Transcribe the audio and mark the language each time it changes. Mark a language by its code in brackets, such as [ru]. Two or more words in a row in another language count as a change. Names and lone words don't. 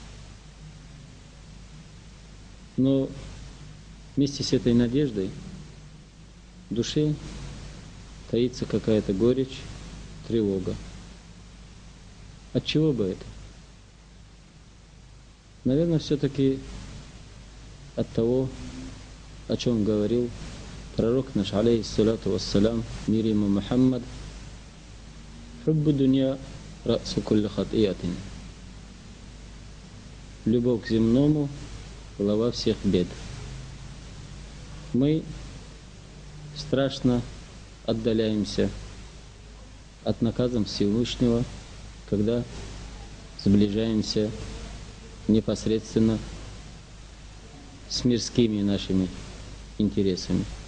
[ru] Но вместе с этой надеждой в душе таится какая-то горечь, тревога. От чего бы это? Наверное, все-таки от того, о чем говорил пророк наш, [ar] عليه الصلاة والسلام, [ru] мир ему Мухаммад: [ar] «حب الدنيا رأس كل خطيئة». [ru] Любовь к земному — голова всех бед. Мы страшно отдаляемся от наказа Всевышнего, когда сближаемся непосредственно с мирскими нашими интересами.